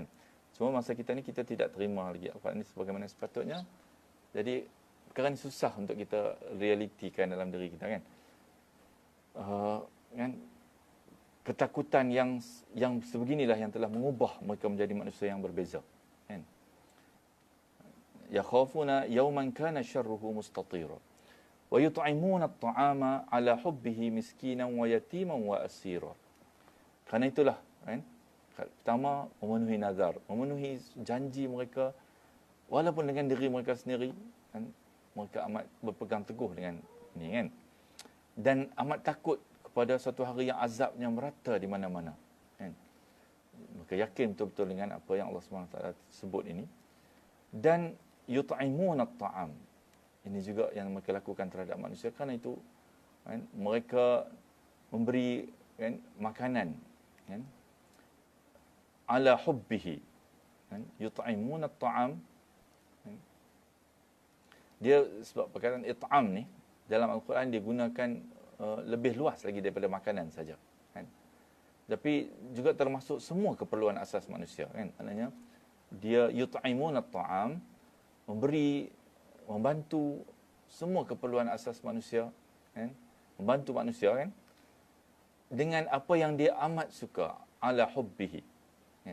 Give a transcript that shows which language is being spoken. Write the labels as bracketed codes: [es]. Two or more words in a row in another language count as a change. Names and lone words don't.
[ms] Cuma masa kita ni kita tidak terima lagi Al-Quran ini sebagaimana sepatutnya. Jadi perkara ni susah untuk kita realitikan dalam diri kita kan. Kan ketakutan yang sebeginilah yang telah mengubah mereka menjadi manusia yang berbeza kan. [ar] يخافون يوما كان شره مستطيرا ويطعمون الطعام على حبه مسكينا ويتيما وأسيرا. [ms] Kerana itulah kan, pertama memenuhi nazar, memenuhi janji mereka walaupun dengan diri mereka sendiri kan, mereka amat berpegang teguh dengan ini kan, dan amat takut kepada suatu hari yang azabnya merata di mana-mana kan. Mereka yakin betul-betul dengan apa yang Allah SWT sebut ini. Dan [ar] يطعمون الطعام, [ms] ini juga yang mereka lakukan terhadap manusia. Kerana itu kan, mereka memberi kan, makanan kan, [ar] على حبه kan, يطعمون الطعام kan. [ms] Dia sebab perkataan it'am ni dalam Al-Quran dia gunakan lebih luas lagi daripada makanan saja kan. Tapi juga termasuk semua keperluan asas manusia kan. Maknanya dia [ar] يطعمون الطعام, [ms] memberi, membantu semua keperluan asas manusia kan, membantu manusia kan, dengan apa yang dia amat suka, [ar] على حبه [ms] kan.